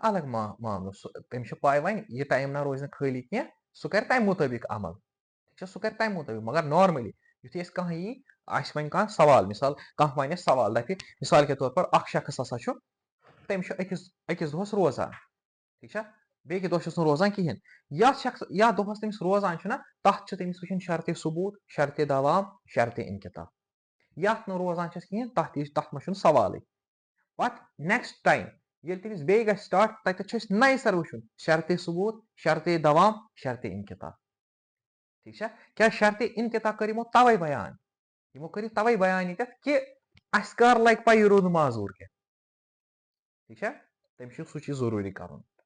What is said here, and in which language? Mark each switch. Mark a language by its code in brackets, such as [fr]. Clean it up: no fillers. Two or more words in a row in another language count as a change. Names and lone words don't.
[ks] الگ معاملہٕ سُہ تٔمِس چھِ پاے وۄنۍ یہِ ٹایم نہ روزِ نہٕ خٲلی کینٛہہ سُہ کرِ تَمہِ مُطٲبِق عمل ٹھیٖک چھا سُہ کرِ تَمہِ مُطٲبِق مگر نارمٔلی یُتھُے أسۍ کانٛہہ یی آسہِ وۄنۍ کانٛہہ سوال مِثال کانٛہہ وَنہِ سوال دَپہِ [ur] مِثال کے طور پر [ks] اکھ شخص ہسا چھُ تٔمِس چھُ أکِس دۄہَس روزان ٹھیٖک چھا بیٚکہِ دۄہ چھُس نہٕ روزان کِہیٖنۍ یَتھ دۄہَس تٔمِس روزان چھُنہ تَتھ چھِ تٔمِس وٕچھِنۍ شرطِ ثبوٗت شرطِ دوام شرطِ اِنقِطاع یَتھ نہٕ روزان چھَس کِہیٖنۍ تَتھ منٛز چھُنہٕ سوالٕے پَتہٕ [en] next time [ks] ییٚلہِ تٔمِس بیٚیہِ گژھِ سٹاٹ تَتٮ۪تھ چھُ اَسہِ نَیہِ سَر وٕچھُن شرطِ ثبوٗت شرطِ دوام شرطِ اِنقِطاع ٹھیٖک چھا کیٛاہ شرطِ اِنقِطاع کٔر یِمو تَوَے بیان ییٚتٮ۪تھ کہِ اَسہِ کر لَگہِ پَے یہِ روٗد نہٕ معذوٗر کینٛہہ ٹھیٖک چھا تٔمِس چھُ سُہ چیٖز ضروٗری کَرُن